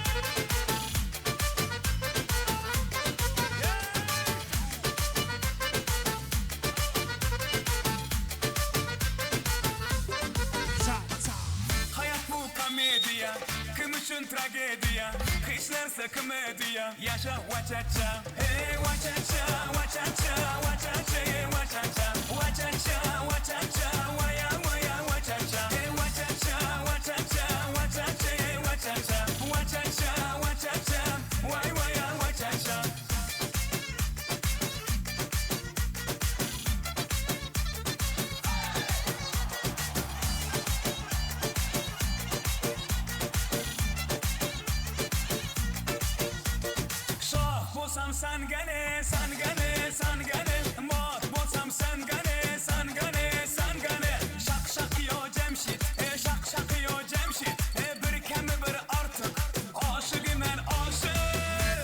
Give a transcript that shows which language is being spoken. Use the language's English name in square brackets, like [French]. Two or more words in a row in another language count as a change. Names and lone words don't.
[Azerbaijani] Hayat bu komediya, kim üçün tragediya, kışlarsa komediya, yaşa wachacha, hey wachacha, wachacha, wachacha, hey wachacha, wachacha, wachacha, waya waya wachacha, hey wachacha, wachacha, wachacha, hey wachacha, wachacha, wachacha, waya waya wachacha. [Turkmen] Şah bolsam sen gane, sen gane, sen gane. Mat bolsam sen gane, sen gane, sen gane. Şak şak yo Cemşit, şak şak yo Cemşit. Bir kemi bir artık, aşık men aşık.